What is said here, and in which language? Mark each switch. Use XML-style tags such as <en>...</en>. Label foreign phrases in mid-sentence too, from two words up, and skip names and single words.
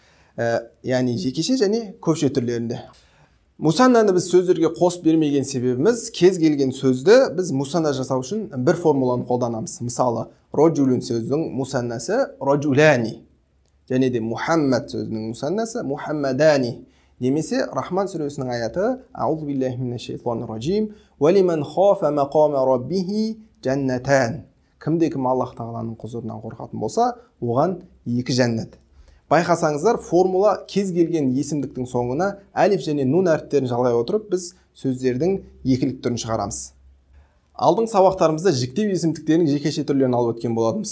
<kk>Яғни жекеше және көпше түрлерінде. Мусаннаны біз сөздерге қосып бермеген себебіміз, кез келген сөзді біз мусанна жасау үшін бір формуланы қолданамыз. Мысалы, роджулун сөздің мусаннасы роджуляни, және де Мухаммад сөзінің мусаннасы Мухаммадани. Немесе Рахман сүресінің аяты:</kk> <ar>أعوذ بالله من الشيطان الرجيم، ولمن خاف مقام ربه جنتان.</ar> <kk>Кімде-кім Аллах тағаланың құзырынан қорқатын болса, оған екі жәннат. Байқасаңыздар, формула кез келген есімдіктің соңына әлиф және нун әріптерін жалғай отырып, біз сөздердің екілік түрін шығарамыз. Алдыңғы сабақтарымызда жіктеу есімдіктерінің жекеше түрлерін алып өткен болатынбыз.</kk>